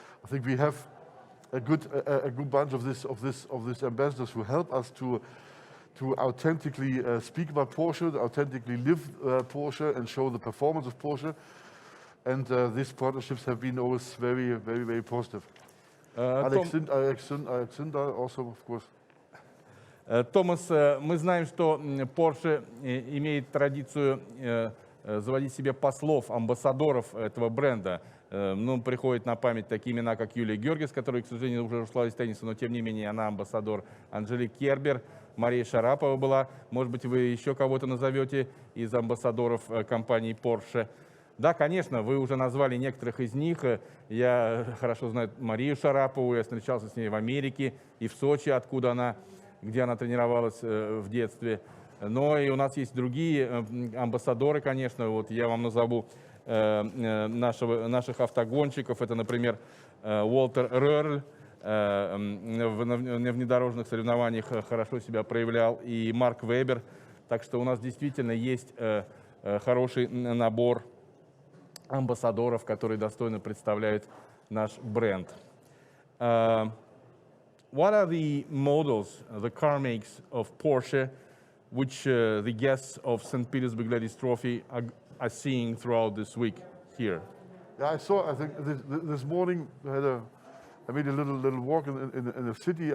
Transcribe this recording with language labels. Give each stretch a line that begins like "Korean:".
English: I think we have a good bunch of these ambassadors who help us to authentically speak about Porsche, authentically live Porsche, and show the performance of Porsche. And these partnerships have been always very positive. Alexander also, of course.
Russian: Томас, мы знаем, что Porsche имеет традицию заводить себе послов, амбассадоров этого бренда. Ну, приходят на память такие имена, как Юлия Георгиевс, которая, к сожалению, уже ушла из тенниса, но тем не менее она амбассадор. Анжелик Кербер, Мария Шарапова была. Может быть, вы еще кого-то назовете из амбассадоров компании Porsche. Да, конечно, вы уже назвали некоторых из них. Я хорошо знаю Марию Шарапову, я встречался с ней в Америке и в Сочи, где она тренировалась в детстве. Но и у нас есть другие амбассадоры, конечно. Вот я вам назову наших автогонщиков. Это, например, Уолтер Рöhrl в внедорожных соревнованиях хорошо себя проявлял, и Марк Вебер. Так что у нас действительно есть хороший набор амбассадоров, которые достойно представляют наш бренд.
English: What are the models, the car makes of Porsche, which the guests of St. Petersburg Ladies Trophy are seeing throughout this week here? Yeah, I think this morning I made a little walk in the city.